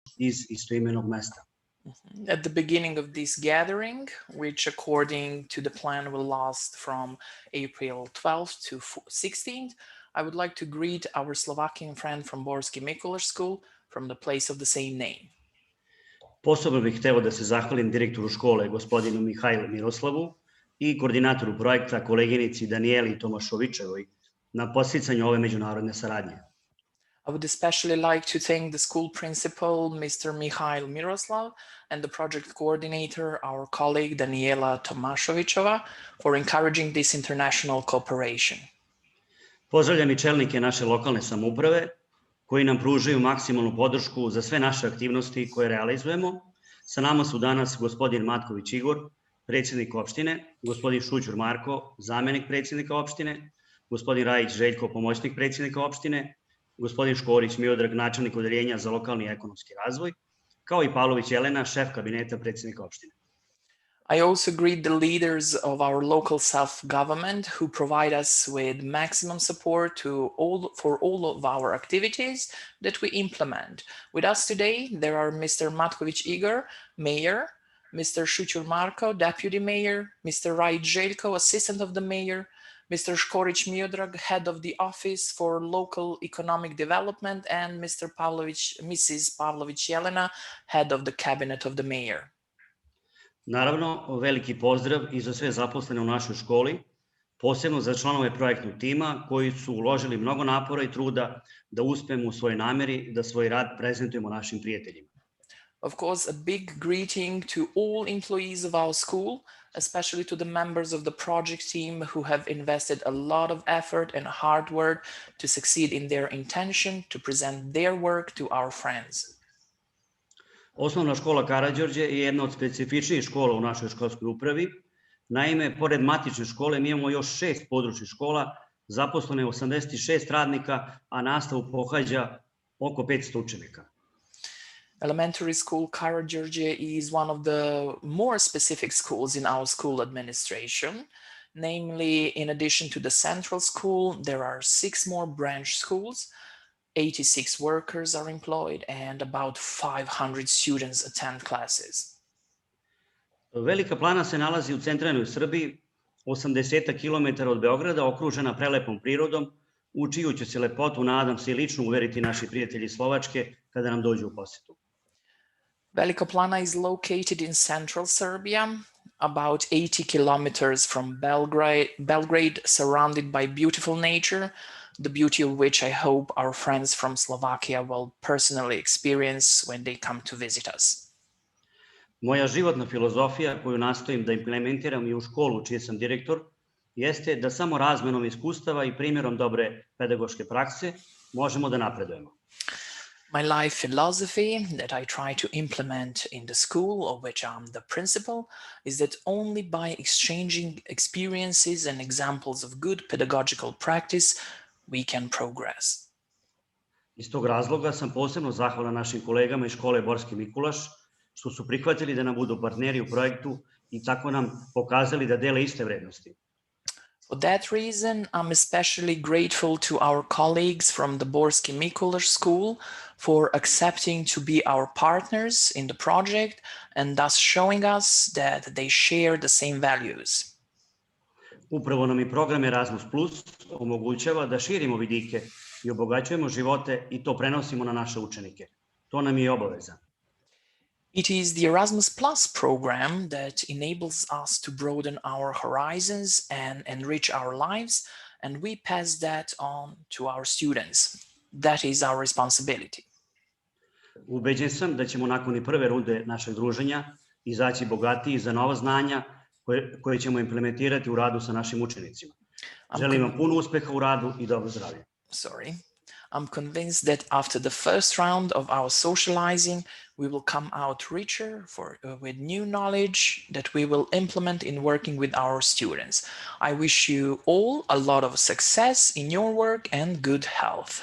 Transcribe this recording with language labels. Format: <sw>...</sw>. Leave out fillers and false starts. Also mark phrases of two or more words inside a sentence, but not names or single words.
<sr>iz istoimenog mesta.</sr> <en>At the beginning of this gathering, which according to the plan will last from April 12th to 16th, I would like to greet our Slovakian friend from Borski Mikulaš School from the place of the same name.</en> <sr>Posebno bih hteo da se zahvalim direktoru škole, gospodinu Mihajlu Miroslavu, i koordinatoru projekta, koleginici Danijeli Tomašovićevoj, na podsticanju ove međunarodne saradnje.</sr> <en>I would especially like to thank the school principal, Mr. Mikhail Miroslav, and the project coordinator, our colleague Daniela Tomašovićeva, for encouraging this international cooperation.</en> <sr>Pozdravljam i čelnike naše lokalne samouprave, koji nam pružaju maksimalnu podršku za sve naše aktivnosti koje realizujemo. Sa nama su danas gospodin Matković Igor, predsjednik opštine, gospodin Šućur Marko, zamenik predsjednika opštine, gospodin Rajić Željko, pomoćnik predsjednika opštine, gospodin Škorić Miodrag, načelnik odeljenja za lokalni i ekonomski razvoj, kao i Pavlović Jelena, šef kabineta predsjednika opštine.</sr> <en>I also greet the leaders of our local self-government who provide us with maximum support for all of our activities that we implement. With us today, there are Mr. Matković Igor, Mayor, Mr. Šućur Marko, Deputy Mayor, Mr. Rajić Željko, Assistant of the Mayor, Mr. Škorić Miodrag, Head of the Office for Local Economic Development, and Mrs. Pavlović Jelena, Head of the Cabinet of the Mayor.</en> <sr>Naravno, veliki pozdrav i za sve zaposlene u našoj školi, posebno za članove projektnog tima koji su uložili mnogo napora i truda da uspemo u svojoj nameri da svoj rad prezentujemo našim prijateljima.</sr> <en>Of course, a big greeting to all employees of our school, especially to the members of the project team who have invested a lot of effort and hard work to succeed in their intention to present their work to our friends.</en> <sr>Osnovna škola Karađorđe je jedna od specifičnijih škola u našoj školskoj upravi. Naime, pored matične škole, mi imamo još 6 područnih škola, zaposlene 86 radnika, a nastavu pohađa oko 500 učenika.</sr> <en>Elementary school Karađorđe is one of the more specific schools in our school administration. Namely, in addition to the central school, there are 6 more branch schools, 86 workers are employed, and about 500 students attend classes.</en> <sr>Velika Plana se nalazi u centralnoj Srbiji, 80 km od Beograda, okružena prelepom prirodom, u čiju će se lepotu, nadam se, i lično uveriti naši prijatelji Slovačke kada nam dođu u posetu.</sr> <en>Velika Plana is located in central Serbia, about 80 kilometers from Belgrade, surrounded by beautiful nature, the beauty of which I hope our friends from Slovakia will personally experience when they come to visit us.</en> <sr>Moja životna filozofija koju nastojim da implementiram i u školu čiji sam direktor jeste da samo razmenom iskustava i primjerom dobre pedagoške prakse možemo da napredujemo.</sr> <en>My life philosophy that I try to implement in the school of which I'm the principal is that only by exchanging experiences and examples of good pedagogical practice we can progress.</en> <sr>Iz tog razloga sam posebno zahvalan našim kolegama iz škole Borski Mikulaš što su prihvatili da nam budu partneri u projektu i tako nam pokazali da dele iste vrednosti.</sr> <en>For that reason, I'm especially grateful to our colleagues from the Borski Mikulaš School for accepting to be our partners in the project and thus showing us that they share the same values.</en> <sr>Upravo nam i program Erasmus Plus omogućava da širimo vidike i obogaćujemo živote i to prenosimo na naše učenike. To nam je obaveza.</sr> <en>It is the Erasmus Plus program that enables us to broaden our horizons and enrich our lives, and we pass that on to our students. That is our responsibility.</en> <sr>Ubeđen sam da ćemo nakon i prve runde našeg druženja izaći bogatiji za nova znanja koje ćemo implementirati u radu sa našim učenicima. Želim vam puno uspeha u radu i dobro zdravlje.</sr> <en>I'm convinced that after the first round of our socializing, we will come out richer with new knowledge that we will implement in working with our students. I wish you all a lot of success in your work and good health.</en>